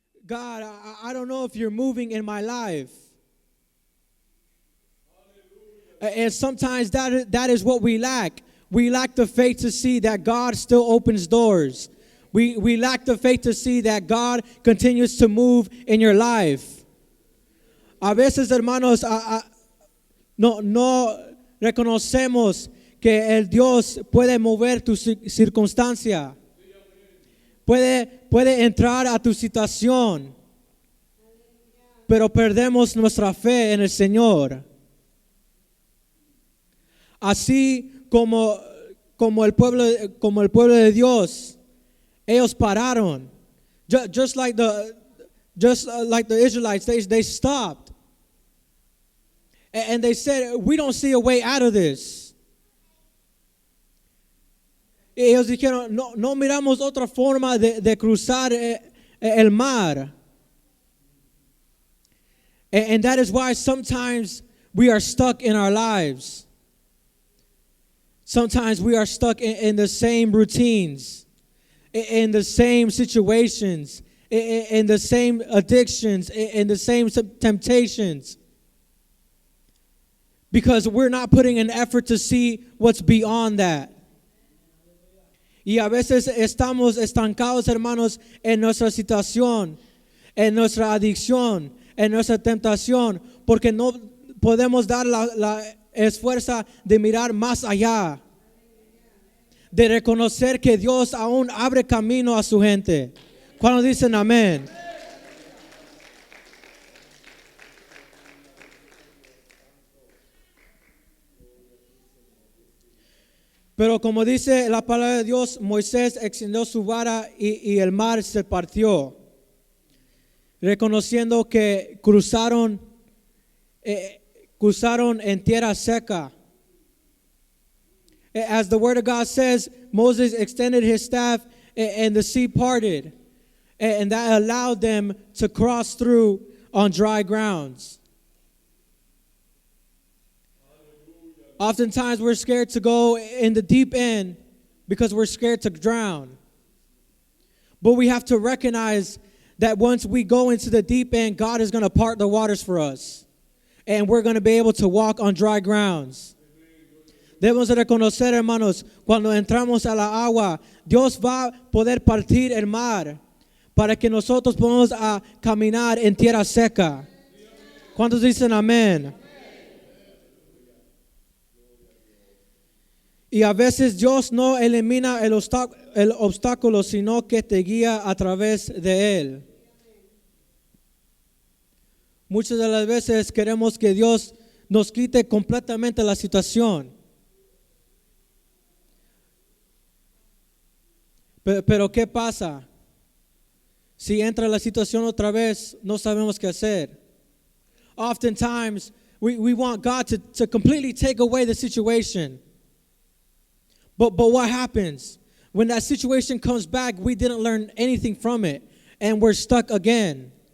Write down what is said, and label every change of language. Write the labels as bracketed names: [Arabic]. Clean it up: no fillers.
[English] I don't know if you're moving in my life. And sometimes that is what we lack. We lack the faith to see that God still opens doors. We lack the faith to see that God continues to move in your life. [Spanish] A veces, hermanos, no reconocemos que el Dios puede mover tu circunstancia. Puede entrar a tu situación. Pero perdemos nuestra fe en el Señor. Así como el pueblo de Dios, ellos pararon. [English] Just like the Israelites, they stopped. And they said, we don't see a way out of this. [Spanish] Ellos dijeron, no miramos otra forma de cruzar el mar. [English] And that is why sometimes we are stuck in our lives. Sometimes we are stuck in the same routines, in the same situations, in the same addictions, in the same temptations. Because we're not putting an effort to see what's beyond that. [Spanish] Y a veces estamos estancados, hermanos, en nuestra situación, en nuestra adicción, en nuestra tentación, porque no podemos dar la esfuerzo de mirar más allá, de reconocer que Dios aún abre camino a su gente. ¿Cuándo dicen amén? Pero como dice la palabra de Dios, Moisés extendió su vara y el mar se partió, reconociendo que cruzaron en tierra seca. [English] As the word of God says, Moses extended his staff and the sea parted, and that allowed them to cross through on dry grounds. Oftentimes we're scared to go in the deep end because we're scared to drown. But we have to recognize that once we go into the deep end, God is going to part the waters for us. And we're going to be able to walk on dry grounds. [Spanish] Debemos reconocer, hermanos, cuando entramos a la agua, Dios va a poder partir el mar para que nosotros podamos caminar en tierra seca. ¿Cuántos dicen amén? Y a veces Dios no elimina el obstáculo, sino que te guía a través de él. Muchas de las veces queremos que Dios nos quite completamente la situación. Pero ¿qué pasa? Si entra la situación otra vez, no sabemos qué hacer. [English] Oftentimes, we want God to completely take away the situation. But what happens? When that situation comes back, we didn't learn anything from it, and we're stuck again.